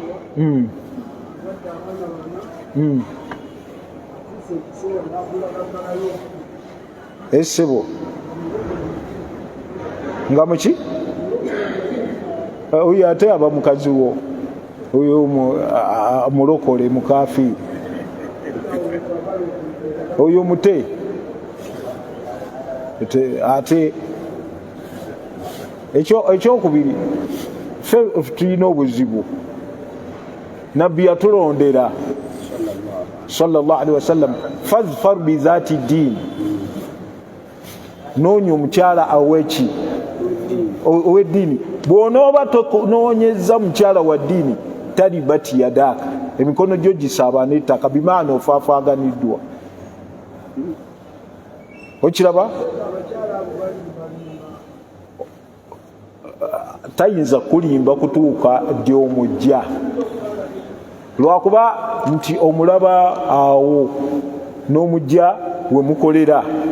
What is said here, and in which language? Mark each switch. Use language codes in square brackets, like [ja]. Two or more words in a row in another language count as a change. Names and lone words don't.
[lg] Essebo nga muki oyo ate aba mukazi wo oyo mulokole mukafiiri oyo mute ate ekyokubiri ffe tulina obuzibu nabbi yatulondera [ar] صلى الله عليه وسلم فاظفر بذات الدين [lg] noonya omukyala aweki ow'eddiini bw'onooba tonoonyeza mukyala wa ddiini [ar] تربت يداك [lg] emikono gyo gisaabana ettaka bimaana ofaafaaganiddwa okiraba tayinza kulimba kutuuka gy'omujja lwakuba nti omulaba awo n'omujja we mukolera